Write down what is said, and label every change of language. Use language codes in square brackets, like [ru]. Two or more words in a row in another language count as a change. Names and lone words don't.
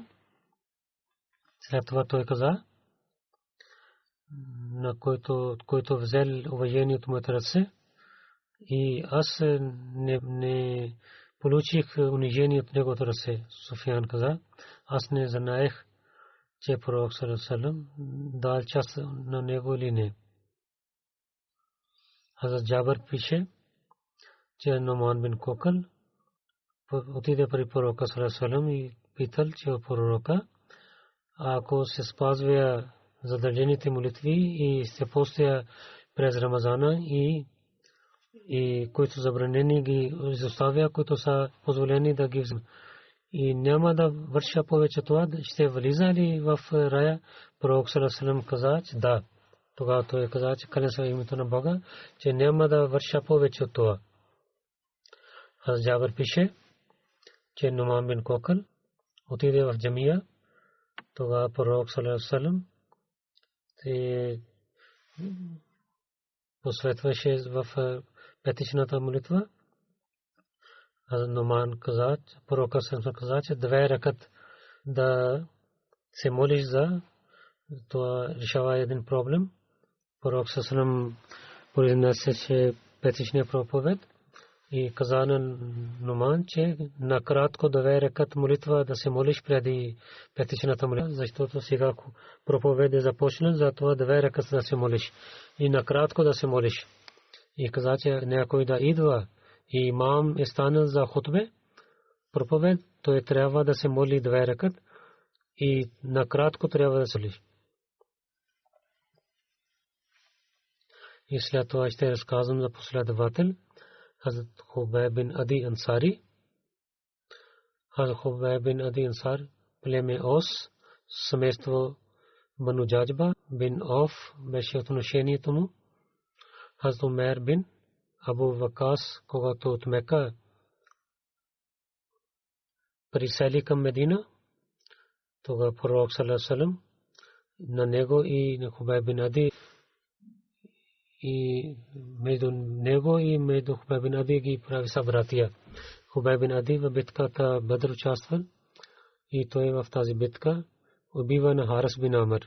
[bg] След това той каза, на който взел уважение от моята ръце, и аз не получих унижение от неговото ръце. Суфиян каза, аз не знаех, че пророк [ar] صلى الله عليه وسلم [bg] дал част на него или не. Хазрат Джабър пише, че Нуман бин Кокъл отиде при пророка [ar] صلى الله عليه وسلم [bg] и питал, че пророка, ако се спазва задължените молитви и се постия през Рамазана и които забранени ги изоставя, които са позволени да ги взема, и няма да върша повече това, ще влиза ли в рая? Пророк [ar] صلى الله عليه وسلم [bg] каза, че да. Тогава той каза, че клянем се името на Бога, че няма да върша повече от това. Хазрат Джабър пише, че Нуман бин Кокъл отиде в джамия. Тогава пророк [ar] صلى الله عليه وسلم [bg] посветваше в петичната молитва. Нуман каза, пророкът [ar] صلى الله عليه وسلم [bg] каза, че 2 ракат да се молиш за това решава един проблем. Пророк [ar] صلى الله عليه وسلم [bg] произнесе петичния проповед и каза на Нуман, че накратко 2 ракат молитва да се молиш преди петичната молитва, защото сега проповед е започнал, затова 2 ракат да се молиш и накратко да се молиш. И каза, че някой да идва и имам е станал за хутбе проповед, той трябва да се моли 2 ракат и накратко трябва да се молиш. И след това ще разказвам за последовател Хазрат Хубайб бин Ади Ансари. Хазрат Хубайб бин Ади Ансар, племе Ос, семейство Бану Джаджба бин Оф беше отношението му. Хазрат Умер бин Абу Вакас, когато от Мека присели към Медина, тогава пророк [ar] صلى الله عليه وسلم [bg] на него и на Хубайб бин Ади и между него и между Хубайб бин Ади ги прави събратия. Хубайб бин Ади в битката Бадр участвал и той в тази битка убива на Харис бин Амр.